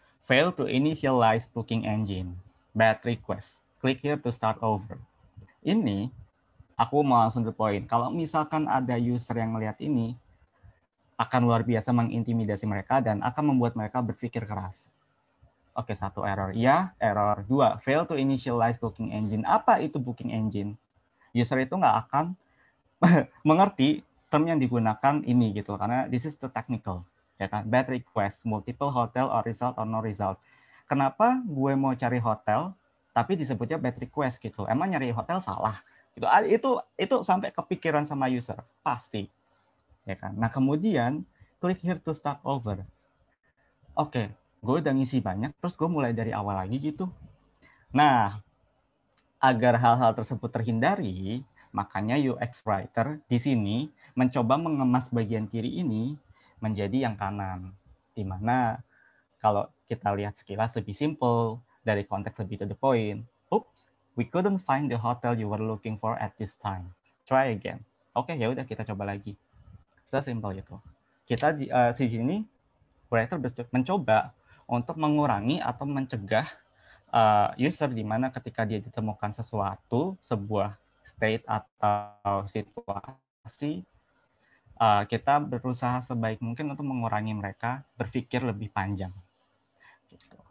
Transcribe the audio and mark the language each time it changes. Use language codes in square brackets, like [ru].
[en] Fail to initialize booking engine. Bad request. Click here to start over. [id] Ini, aku mau langsung ke poin. Kalau misalkan ada user yang melihat ini, akan luar biasa mengintimidasi mereka dan akan membuat mereka berpikir keras. Oke, satu error. Ya, error. Dua, [en] fail to initialize booking engine. [id] Apa itu booking engine? User itu nggak akan mengerti term yang digunakan ini gitu, karena [en] this is the technical. [id] Ya kan? [en] Bad request, multiple hotel or result or no result. [id] Kenapa gue mau cari hotel tapi disebutnya bad request gitu? Emang nyari hotel salah? Gitu. Itu sampai kepikiran sama user, pasti. Ya kan? Nah, kemudian [en] click here to start over. [id] Oke, gue udah ngisi banyak, terus gue mulai dari awal lagi gitu. Nah, agar hal-hal tersebut terhindari, makanya UX writer di sini mencoba mengemas bagian kiri ini menjadi yang kanan, di mana kalau kita lihat sekilas lebih simple, dari konteks lebih [en] to the point. Oops, we couldn't find the hotel you were looking for at this time. Try again. [id] Oke, ya udah kita coba lagi. Sesimpel itu. Kita di sini writer mencoba untuk mengurangi atau mencegah user di mana ketika dia ditemukan sesuatu, sebuah state atau situasi, kita berusaha sebaik mungkin untuk mengurangi mereka berpikir lebih panjang. Gitu.